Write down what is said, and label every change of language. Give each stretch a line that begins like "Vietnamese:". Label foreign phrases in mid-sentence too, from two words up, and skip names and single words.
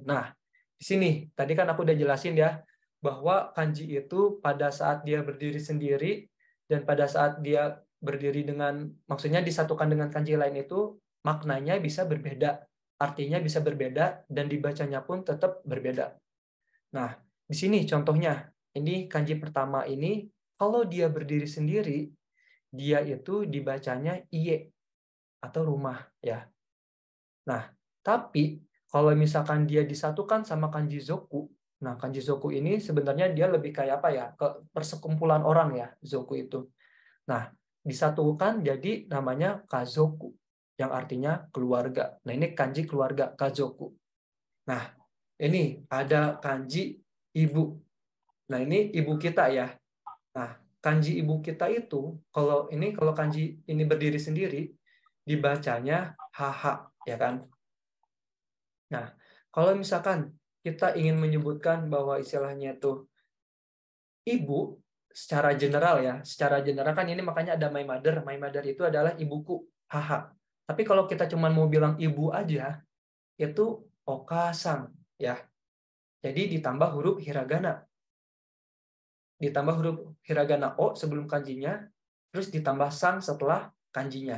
Indonesian: Nah, di sini tadi kan aku udah jelasin ya, bahwa kanji itu pada saat dia berdiri sendiri dan pada saat dia berdiri dengan, maksudnya disatukan dengan kanji lain itu, maknanya bisa berbeda, artinya bisa berbeda, dan dibacanya pun tetap berbeda. Nah, di sini contohnya, ini kanji pertama ini, kalau dia berdiri sendiri, dia itu dibacanya iye, atau rumah ya. Nah, tapi kalau misalkan dia disatukan sama kanji zoku, nah kanji zoku ini sebenarnya dia lebih kayak apa ya, ke persekumpulan orang ya, zoku itu. Nah, disatukan jadi namanya kazoku, yang artinya keluarga. Nah, ini kanji keluarga, kazoku. Nah, ini ada kanji ibu. Nah, ini ibu kita ya. Nah, kanji ibu kita itu, kalau kanji ini berdiri sendiri, dibacanya haha, ya kan? Nah, kalau misalkan kita ingin menyebutkan bahwa istilahnya itu ibu, secara general kan ini makanya ada
English: my mother
Indonesian: itu adalah ibuku, haha. Tapi kalau kita cuma mau bilang ibu aja, itu okasang, ya. Jadi ditambah huruf hiragana. Ditambah huruf hiragana o sebelum kanjinya, terus ditambah sang setelah kanjinya.